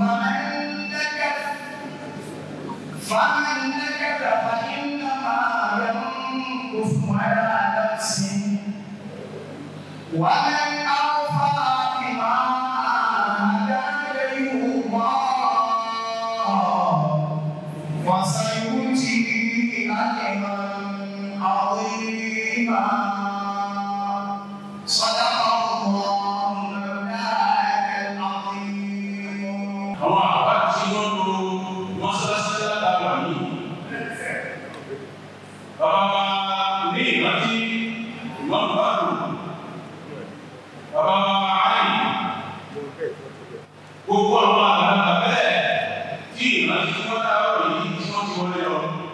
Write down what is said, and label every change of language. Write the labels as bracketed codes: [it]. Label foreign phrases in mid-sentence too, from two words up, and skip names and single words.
[ar] فمن نكث فإنما ينكث على نفسه ومن أوفى بما عاهد عليه الله فسيؤتيه أجرا عظيما صدق الله مولانا العظيم. [yo] Àwọn àbá tí wọ́n lo mọ́sálásí látara yìí. Bàbá ní ìrántí ìwọ̀n bá lò. Bàbá àárín. Gbogbo àwọn àgbàlagbà bẹ́ẹ̀ tí ìrántí tí wọ́n dáwọ́ yìí tí wọ́n ti wọlé lọ.